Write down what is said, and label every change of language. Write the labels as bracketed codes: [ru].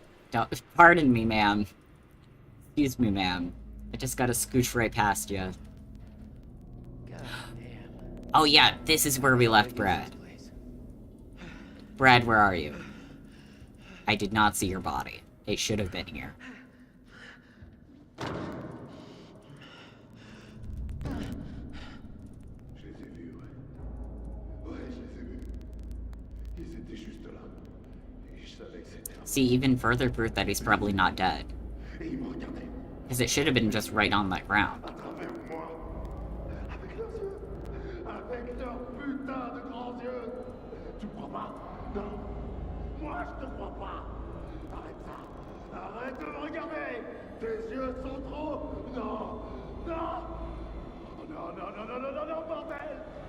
[en] Don't, pardon me, ma'am. Excuse me, ma'am. I just gotta scooch right past you. God damn. Oh yeah, this is where we left Brad. Brad, where are you? I did not see your body. It should have been here. [fr] Je les ai vus, ouais. Ouais, je les ai vus. Ils étaient juste là. Et je savais que c'était un... [en] See, even further proof that he's probably not dead. [fr] Et ils me regardaient. [en] Because it should have been just right on that ground. [fr] À travers moi. Avec leurs yeux. Avec leurs putains de grands yeux. Tu me crois pas? Non. Moi, je te crois pas. Arrête ça. Arrête de me regarder. Tes yeux sont trop... Non. Non. Non, non, non, non, non, non, non, bordel.